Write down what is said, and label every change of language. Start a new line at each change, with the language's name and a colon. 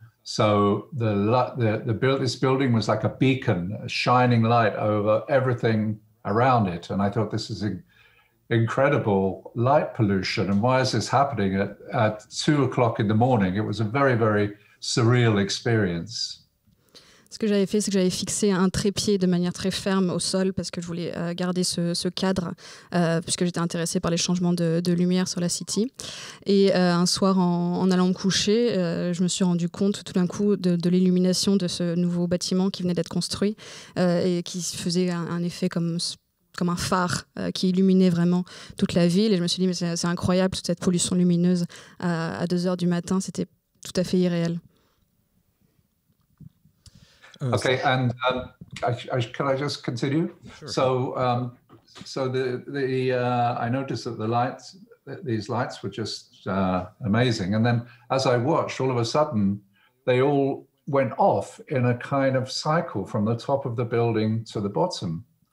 English: So this building was like a beacon, a shining light over everything around it. And I thought, this is incredible light pollution. And why is this happening at 2 o'clock in the morning? It was a very, very surreal experience.
French: Ce que j'avais fait, c'est que j'avais fixé un trépied de manière très ferme au sol parce que je voulais garder ce cadre puisque j'étais intéressée par les changements de lumière sur la City. Et un soir, en allant me coucher, je me suis rendu compte tout d'un coup de l'illumination de ce nouveau bâtiment qui venait d'être construit et qui faisait un effet comme un phare qui illuminait vraiment toute la ville. Et je me suis dit, mais c'est incroyable, toute cette pollution lumineuse à 2 heures du matin, c'était tout à fait irréel.
English: Okay, and can I just continue? Sure. So I noticed that these lights were just amazing. And then as I watched, all of a sudden, they all went off in a kind of cycle from the top of the building to the bottom.